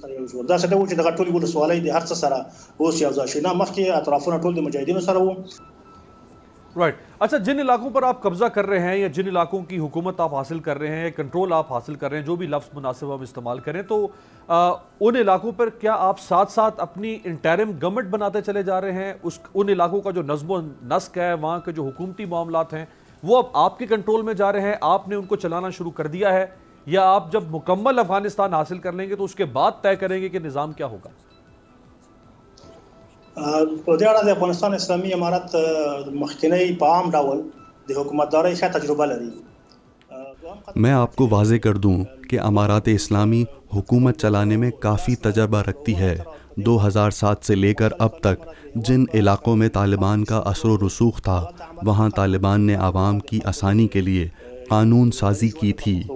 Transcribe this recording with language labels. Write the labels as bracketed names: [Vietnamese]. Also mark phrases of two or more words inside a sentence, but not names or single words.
[Urdu] رائٹ، اچھا جن علاقوں پر آپ قبضہ کر رہے ہیں یا جن علاقوں کی حکومت آپ حاصل کر رہے ہیں یا کنٹرول آپ حاصل کر رہے ہیں، جو بھی لفظ مناسب ہم استعمال کریں، تو ان علاقوں پر کیا آپ ساتھ ساتھ اپنی [English] interim government [Urdu] بناتے چلے جا رہے ہیں؟ ان علاقوں کا جو نظم و نسق ہے، وہاں کے جو حکومتی معاملات ہیں، وہ اب آپ کے کنٹرول میں جا رہے ہیں، آپ نے ان کو چلانا شروع کر دیا ہے، یا آپ جب مکمل افغانستان حاصل کر لیں گے تو اس کے بعد طے کریں گے کہ نظام کیا ہوگا؟ [Pashto] په دې اړه د افغانستان اسلامي امارت مخکنی په عام ډول د حکومتدارۍ ښه تجربه لري۔ [Urdu] میں آپ کو واضح کر دوں کہ امارات اسلامی حکومت چلانے میں کافی تجربہ رکھتی ہے۔ 2007 سے لے کر اب تک جن علاقوں میں طالبان کا اثر و رسوخ تھا وہاں طالبان نے عوام کی آسانی کے لیے قانون سازی کی تھی۔